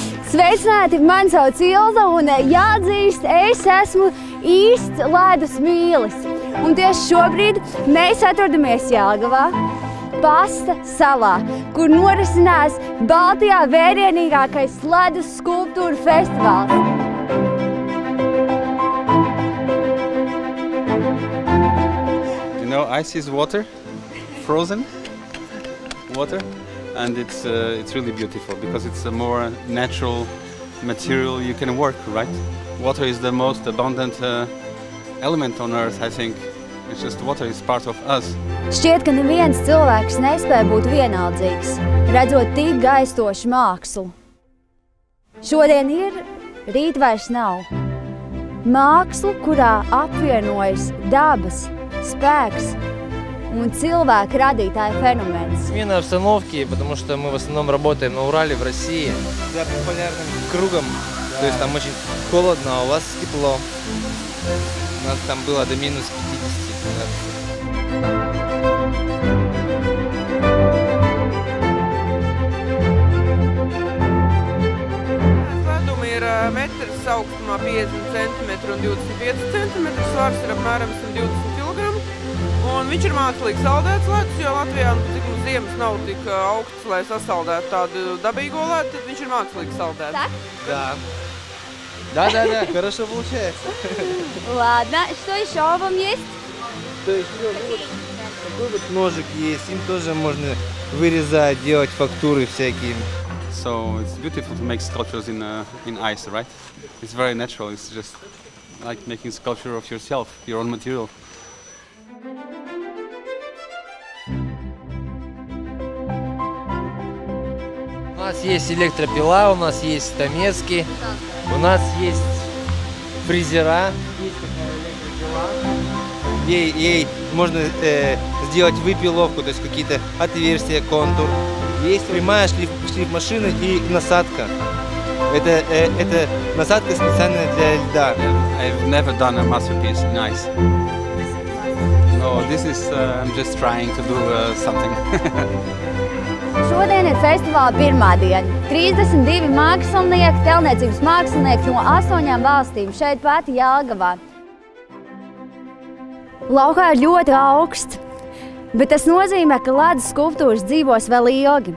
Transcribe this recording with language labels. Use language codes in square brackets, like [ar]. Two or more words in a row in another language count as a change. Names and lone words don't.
[lv] Sveicināti, mani sauc Ilza un jāatzīst, es esmu īsts ledus mīlis. Un tieši šobrīd mēs atrodamies Jelgavā, Pasta salā, kur norisinās Baltijā vērienīgākais ledus skulptūru festivāls. [en] You know, ice is water, frozen water. And it's really beautiful because it's a more natural material you can work, right? Water is the most abundant element on Earth, I think. It's just water is part of us. [lv] Šķiet, ka neviens cilvēks nespēja būt vienaldzīgs, redzot tik gaistošu mākslu. Šodien ir, rīt vairs nav. Mākslu, kurā apvienojas dabas, spēks un cilvēku радītāja феноменс. [ru] Смена обстановки, потому что мы в основном работаем на Урале, в России. За полярным кругом, то есть там очень холодно, а у вас тепло. У нас там было до минус 50 градусов. [lv] Ledumi ir metrs augstumā 50 cm un 25 cm, svars ir apmēram 120 kg. Un viņš ir mākslīgi saldēts ledus, jo Latvijā ziemas nav tik augstas, lai sasaldētu tādu dabīgo ledu, tad viņš ir mākslīgi saldēts. [ru] Так? Да, хорошо получается. Ладно, что еще вам есть? То есть такой вот ножик есть, им тоже можно вырезать, делать фактуры всякие. [en] So it's beautiful to make sculptures in ice, right? It's very natural. It's just like making sculpture of yourself, your own material. [ru] У нас есть электропила, у нас есть стамески, у нас есть фрезера, есть такая электропила. Ей можно сделать выпиловку, то есть какие-то отверстия, контур. Есть прямая шлифмашина и насадка. Это насадка специальная для льда. [en] I've never done a masterpiece in ice. No, this is I'm just trying to do something. [lv] Šodien ir festivāla pirmā diena. 32 mākslinieki, telniecības mākslinieki no 8 valstīm šeit pat Jelgavā. Laukā ir ļoti augsts, bet tas nozīmē, ka ledus skulptūras dzīvos vēl ilgi.